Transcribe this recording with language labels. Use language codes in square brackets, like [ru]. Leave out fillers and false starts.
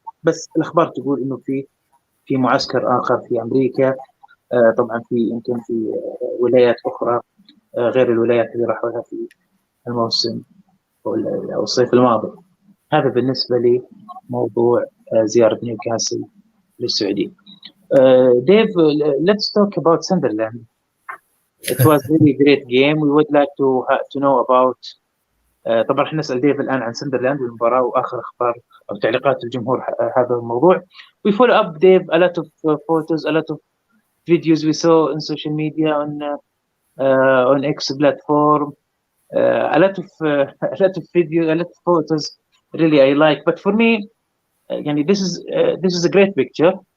[ar] بس الأخبار تقول إنه في معسكر آخر في أمريكا، طبعا يمكن في ولايات أخرى غير الولايات اللي راحوا لها في الموسم أو الصيف الماضي. هذا بالنسبة لموضوع زيارة نيوكاسل للسعودية. [en] Dave, let's talk about Sunderland. It was really great game. We would like to know about. [ar] طبعا احنا نسأل ديف الآن عن سندرلاند والمباراة وآخر أخبار أو تعليقات الجمهور هذا الموضوع. [en] We follow up, Dave, a lot of photos, a lot of videos we saw on social media, on X platform, a lot of videos, a lot of photos. Really, I like. But for me, this is a great picture.